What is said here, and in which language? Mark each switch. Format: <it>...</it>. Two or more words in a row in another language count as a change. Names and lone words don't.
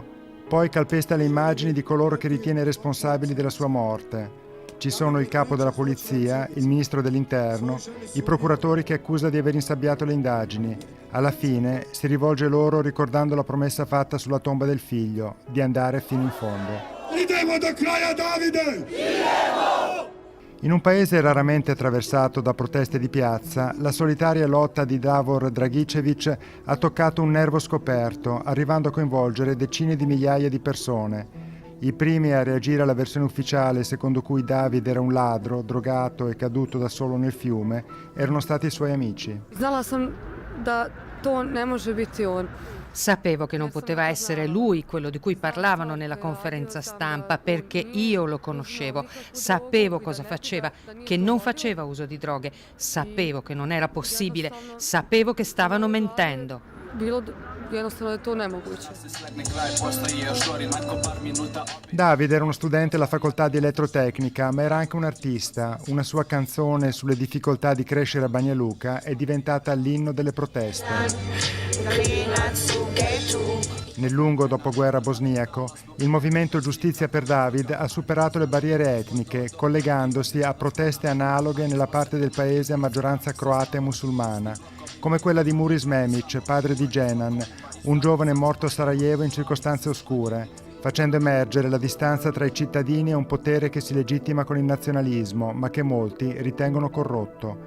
<it>Poi calpesta le immagini di coloro che ritiene responsabili della sua morte. Ci sono il capo della polizia, il ministro dell'interno, i procuratori che accusa di aver insabbiato le indagini. Alla fine si rivolge loro ricordando la promessa fatta sulla tomba del figlio, di andare fino in fondo.</it> <sr>Idemo do kraja, Davide!</sr> <it>In un paese raramente attraversato da proteste di piazza, la solitaria lotta di Davor Dragicevic ha toccato un nervo scoperto, arrivando a coinvolgere decine di migliaia di persone. I primi a reagire alla versione ufficiale secondo cui David era un ladro, drogato e caduto da solo nel fiume, erano stati i suoi amici.</it> <sr>Znala sam da to ne može biti on.</sr> <it>Sapevo che non poteva essere lui quello di cui parlavano nella conferenza stampa perché io lo conoscevo, sapevo cosa faceva, che non faceva uso di droghe, sapevo che non era possibile, sapevo che stavano mentendo.</it> <sr>Jednostavno je to nemoguće.</sr> <it>David era uno studente alla facoltà di elettrotecnica, ma era anche un artista. Una sua canzone sulle difficoltà di crescere a Banja Luka è diventata l'inno delle proteste. Nel lungo dopoguerra bosniaco, il movimento Giustizia per David ha superato le barriere etniche, collegandosi a proteste analoghe nella parte del paese a maggioranza croata e musulmana, come quella di Muris Memic, padre di Jenan, un giovane morto a Sarajevo in circostanze oscure, facendo emergere la distanza tra i cittadini e un potere che si legittima con il nazionalismo, ma che molti ritengono corrotto.</it>